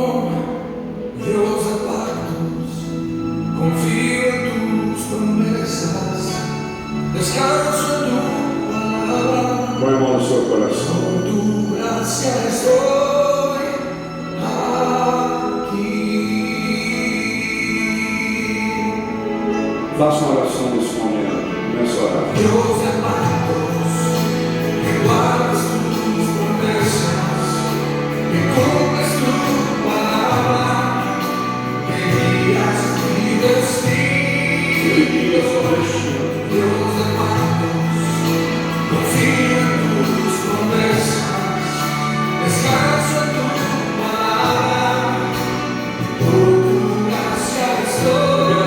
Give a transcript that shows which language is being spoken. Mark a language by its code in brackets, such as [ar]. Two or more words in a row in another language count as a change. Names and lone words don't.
[es] Dios de pactos, confío en tus promesas, descanso en tu palabra. [pt] Põe a mão no seu coração. [es] Con tu gracia estoy aquí. [pt] Faça uma oração nesse momento. Começa a orar. [es] Dios de pactos, que guardas tus promesas, que cumples tu palabra, que guías mi destino. Dios de pactos, confío en tus promesas, descanso en tu palabra, por tu gracia estoy.